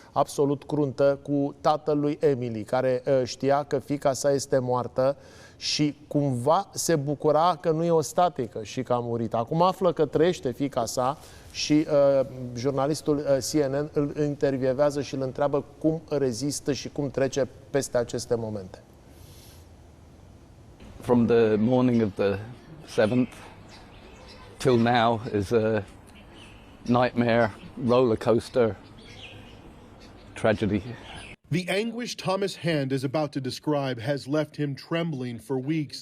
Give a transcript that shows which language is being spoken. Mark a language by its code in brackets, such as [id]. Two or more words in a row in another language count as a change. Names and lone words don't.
[ro] absolut cruntă cu tatăl lui Emily, care știa că fiica sa este moartă și cumva se bucura că nu e ostatică și că a murit. Acum află că trăiește fiica sa și jurnalistul CNN îl intervievează și îl întreabă cum rezistă și cum trece peste aceste momente. [en] From the morning of the 7th till now is a nightmare, roller coaster, tragedy. The anguish Thomas Hand is about to describe has left him trembling for weeks.